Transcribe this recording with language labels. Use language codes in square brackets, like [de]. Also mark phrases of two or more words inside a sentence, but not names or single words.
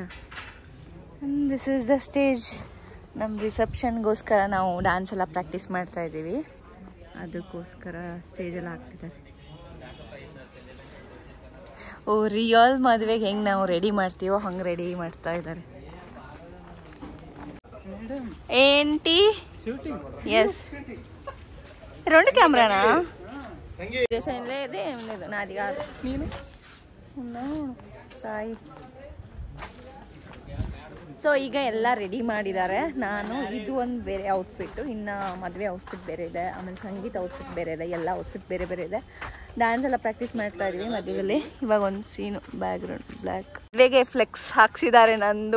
[en] This is the stage. [kn] ನಮ್ಮ ರಿಸೆಪ್ಷನ್ಗೋಸ್ಕರ ನಾವು ಡ್ಯಾನ್ಸ್ ಎಲ್ಲ ಪ್ರಾಕ್ಟೀಸ್ ಮಾಡ್ತಾ ಇದ್ದೀವಿ. ಅದಕ್ಕೋಸ್ಕರ ಸ್ಟೇಜೆಲ್ಲ ಹಾಕ್ತಿದ್ದಾರೆ. ಓ, ರಿಯಲ್ ಮದುವೆಗೆ ಹೆಂಗೆ ನಾವು ರೆಡಿ ಮಾಡ್ತೀವೋ ಹಂಗೆ ರೆಡಿ ಮಾಡ್ತಾ ಇದ್ದಾರೆ. [te] ఏంటి ఎస్ 2 కెమెరానా ఏం లేదు, నాది కాదు. నేను సాయి. [kn] ಸೊ ಈಗ ಎಲ್ಲ ರೆಡಿ ಮಾಡಿದ್ದಾರೆ. ನಾನು ಇದು ಒಂದು ಬೇರೆ ಔಟ್ಫಿಟ್ಟು, ಇನ್ನು ಮದುವೆ ಔಟ್ಫಿಟ್ ಬೇರೆ ಇದೆ, ಆಮೇಲೆ ಸಂಗೀತ ಔಟ್ಫಿಟ್ ಬೇರೆ ಇದೆ, ಎಲ್ಲ ಔಟ್ಫಿಟ್ ಬೇರೆ ಬೇರೆ ಇದೆ. ಡ್ಯಾನ್ಸ್ ಎಲ್ಲ ಪ್ರಾಕ್ಟೀಸ್ ಮಾಡ್ತಾ ಇದ್ವಿ ಮಧ್ಯದಲ್ಲಿ. ಇವಾಗ ಒಂದು ಸೀನು, [en] background black. [kn] ಮದುವೆಗೆ ಫ್ಲೆಕ್ಸ್ ಹಾಕ್ಸಿದ್ದಾರೆ ನಂದು.